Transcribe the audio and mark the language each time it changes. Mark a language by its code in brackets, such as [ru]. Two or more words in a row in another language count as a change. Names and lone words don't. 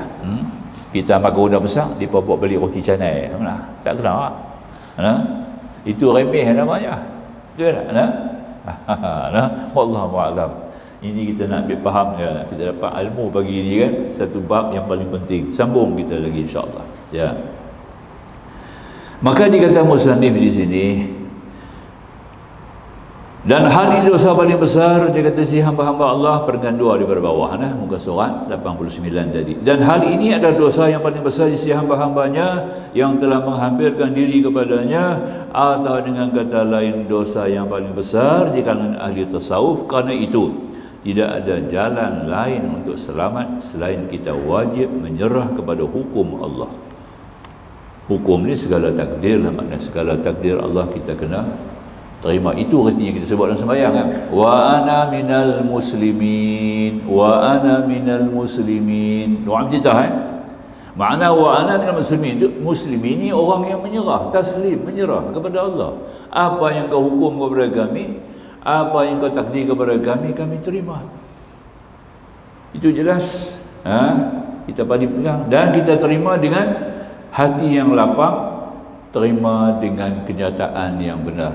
[ms] Kita makan udang besar, depa buat beli roti canai. Tak kena. Itu remeh namanya. Betul tak? [ar] والله أعلم. [ms] Ini kita nak ambil faham, ya. Kita dapat ilmu pagi ni kan, satu bab yang paling penting. Sambung kita lagi [ar] إن شاء الله. [ms] Ya. Maka dikata musannif di sini, dan hal ini dosa paling besar, dia kata si hamba-hamba Allah, perenggan dua di bawah, muka surat 89 tadi. Dan hal ini adalah dosa yang paling besar di si hamba-hambanya yang telah menghampirkan diri kepadanya, atau dengan kata lain dosa yang paling besar di kalangan ahli tasawuf. Karena itu tidak ada jalan lain untuk selamat selain kita wajib menyerah kepada hukum Allah. Hukum ni segala takdir lah, maknanya segala takdir Allah kita kena terima. Itu artinya kita sebut dalam sembahyang kan, [ar] وأنا من المسلمين، وأنا من المسلمين. [ms] Doa kita makna [ar] وأنا من المسلمين, [ms] itu muslimin ni orang yang menyerah, taslim, menyerah kepada Allah. Apa yang kau hukum kepada kami, apa yang kau takdir kepada kami, kami terima. Itu jelas. Kita paling pegang dan kita terima dengan hati yang lapang, terima dengan kenyataan yang benar.